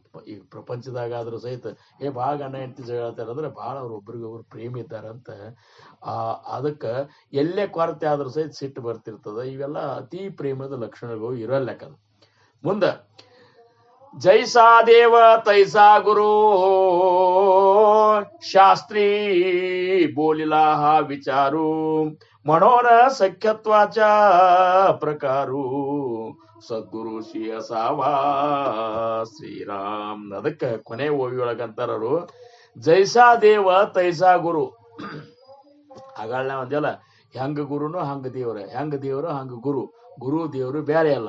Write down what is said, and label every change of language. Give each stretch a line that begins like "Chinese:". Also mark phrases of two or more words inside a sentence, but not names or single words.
Kannada: ಈಗ ಪ್ರಪಂಚದಾಗಾದ್ರೂ ಸಹಿತ ಭಾಳ ಗಂಡ ಹೆಂಡತಿ ಜಗಳಾಡ್ತಾರ ಅಂದ್ರೆ ಭಾಳ ಅವ್ರು ಒಬ್ರಿಗೊಬ್ರು ಪ್ರೇಮ ಇದ್ದಾರಂತ. ಅದಕ್ಕ ಎಲ್ಲೇ ಕೊರತೆ ಆದ್ರೂ ಸಹಿತ ಸಿಟ್ಟು ಬರ್ತಿರ್ತದ. ಇವೆಲ್ಲ ಅತಿ ಪ್ರೇಮದ ಲಕ್ಷಣಗಳು ಇರಲ್ಲಕದ.
Marathi: ಮುಂದ जैसा देव तैसा गुरु शास्त्री बोलिला हा विचारू म्हणून सख्यत्वाच्या प्रकारू सद्गुरूशी असावा श्रीराम.
Kannada: ಅದಕ್ಕೆ ಕೊನೆ ಓವಿಯೊಳಗಂತಾರರು
Marathi: जैसा देव तैसा गुरु.
Kannada: ಹಾಗಾಳ ಒಂದಲ್ಲ ಹೆಂಗ ಗುರುನು ಹಂಗ ದೇವ್ರ, ಹೆಂಗ ದೇವ್ರು ಹಂಗ ಗುರು. ಗುರು ದೇವ್ರು ಬೇರೆ ಅಲ್ಲ.